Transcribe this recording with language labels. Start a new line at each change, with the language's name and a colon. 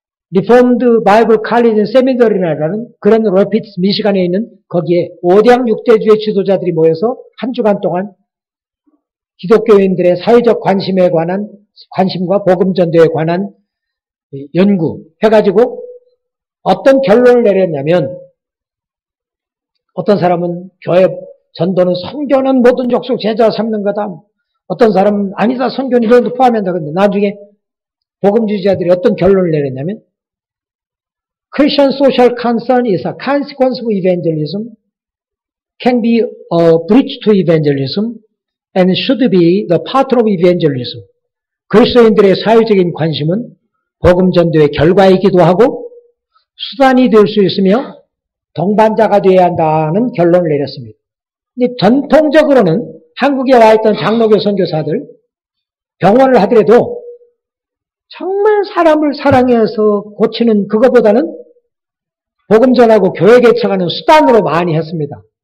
Korean: 리폼드 바이블 칼리지 세미너리라는 그런 로피츠 미시간에 있는 거기에 5대 6대주의 지도자들이 모여서 한 주간 동안 기독교인들의 사회적 관심과 복음전도에 관한 연구해가지고 어떤 결론을 내렸냐면 어떤 사람은 교회 전도는 선교는 모든 족속 제자 삼는 거다. 어떤 사람은 아니다. 선교는 이런 것도 포함한다. 근데 나중에 복음주의자들이 어떤 결론을 내렸냐면
English: Christian social concern is a consequence of evangelism, can be a bridge to evangelism, and should be the part of evangelism.
Korean: 그리스도인들의 사회적인 관심은 복음 전도의 결과이기도 하고 수단이 될 수 있으며 동반자가 되어야 한다는 결론을 내렸습니다. 근데 전통적으로는 한국에 와 있던 장로교 선교사들 병원을 하더라도 정말 사람을 사랑해서 고치는 그것보다는 복음 전하고 교회 개척하는 수단으로 많이 했습니다.